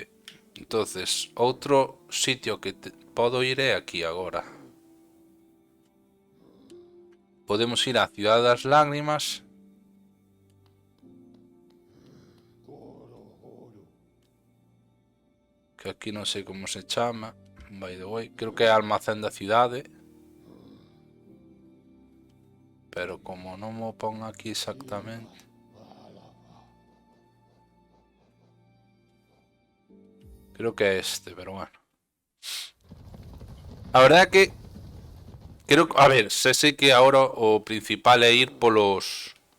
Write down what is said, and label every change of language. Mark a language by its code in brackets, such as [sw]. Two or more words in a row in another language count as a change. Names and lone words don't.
[gl] Entonces, outro sitio que podo ir é aquí agora. Podemos ir á Cidade das Lágrimas. Que aquí non sei como se chama. [en] By the way, [gl] creo que é Almacén da Cidade. Pero como non mo pon aquí exactamente. Creo que é este, pero bueno. A verdade é que creo, a ver, sei que agora o principal é ir polos...